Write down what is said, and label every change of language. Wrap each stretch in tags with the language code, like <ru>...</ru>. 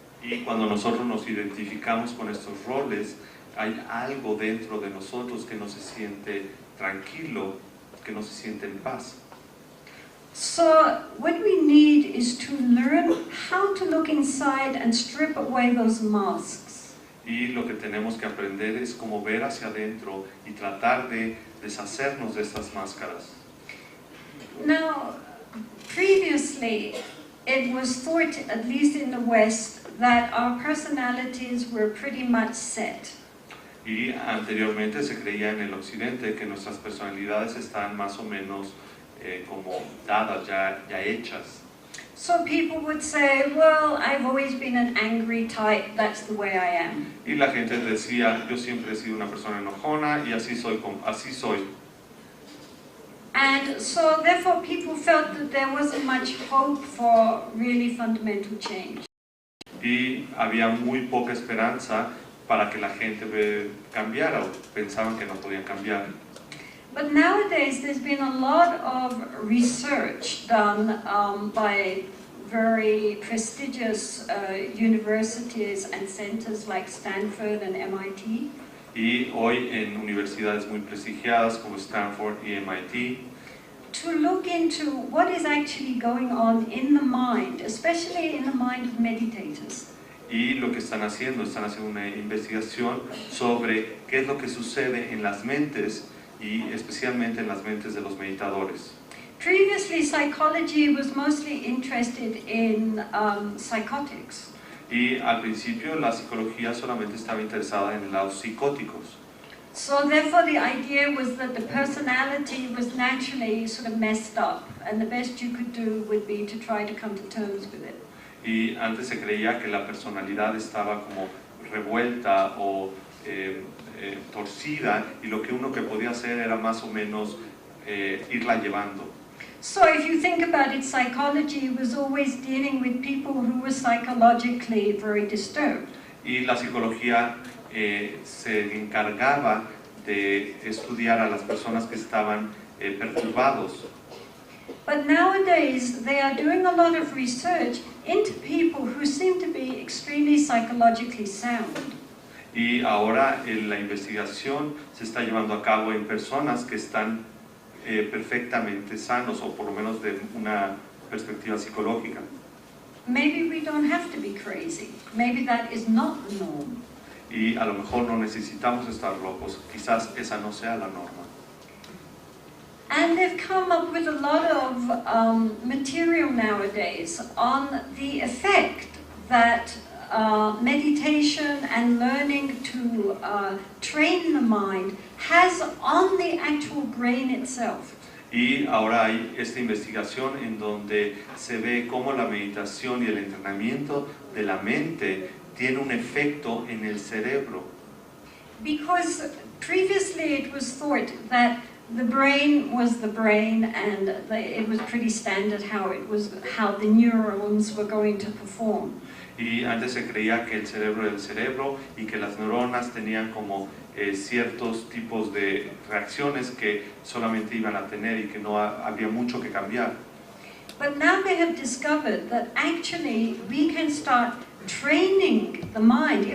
<es>Y cuando nosotros nos identificamos con estos roles, hay algo dentro de nosotros que no se siente tranquilo, que no se siente en paz.</es> <en>So what we need is to learn how to look inside and strip away those masks.</en> <es>Y lo que tenemos que aprender es cómo ver hacia adentro y tratar de deshacernos de estas máscaras.</es> <en>Now, previously, it was thought, at least in the West, that our personalities were pretty much set.</en> <es>Y anteriormente se creía en el occidente que nuestras personalidades están más o menos como dadas, ya hechas.</es> <en>So people would say, well, I've always been an angry type, that's the way I am.</en> <es>Y la gente decía, yo siempre he sido una persona enojona y así soy.</es> <en>And so therefore people felt that there wasn't much hope for really fundamental change.</en> <es>Y había muy poca esperanza para que la gente cambiara, o pensaban que no podían cambiar.</es> <en>But nowadays there's been a lot of research done by very prestigious universities and centers like Stanford and MIT.</en> <es>Y hoy en universidades muy prestigiadas como Stanford y MIT,</es> <en>to look into what is actually going on in the mind, especially in the mind of meditators.</en> <es>Y lo que están haciendo una investigación sobre qué es lo que sucede en las mentes y especialmente en las mentes de los meditadores.</es> <en>Previously, psychology was mostly interested in psychotics.</en> <es>Y al principio la psicología solamente estaba interesada en los psicóticos.</es> <en>So therefore the idea was that the personality was naturally sort of messed up, and the best you could do would be to try to come to terms with it.</en> <es>Y antes se creía que la personalidad estaba como revuelta o torcida, y lo que uno que podía hacer era más o menos irla llevando.</es> <en>So if you think about it, psychology was always dealing with people who were psychologically very disturbed.</en> <es>Y la psicología se encargaba de estudiar a las personas que estaban perturbados.</es> <en>But nowadays they are doing a lot of research into people who seem to be extremely psychologically sound.</en> <es>Y ahora la investigación se está llevando a cabo en personas que están perfectamente sanos, o por lo menos de una perspectiva psicológica.</es> <en>Maybe we don't have to be crazy. Maybe that is not the norm.</en> <es>Y a lo mejor no necesitamos estar locos, quizás esa no sea la norma.</es> <en>And they've come up with a lot of material nowadays on the effect that meditation and learning to train the mind has on the actual brain itself.</en> <es>Y ahora hay esta investigación en donde se ve cómo la meditación y el entrenamiento de la mente tiene un efecto en el cerebro.</es> <en>Because previously it was thought that the brain was the brain, and it was pretty standard how the neurons were going to perform.</en> <es>Y antes se creía que el cerebro era el cerebro y que las neuronas tenían como ciertos tipos de reacciones que solamente iban a tener y que no había mucho que cambiar.</es> <en>But now they have discovered that actually we can start training the mind.</en>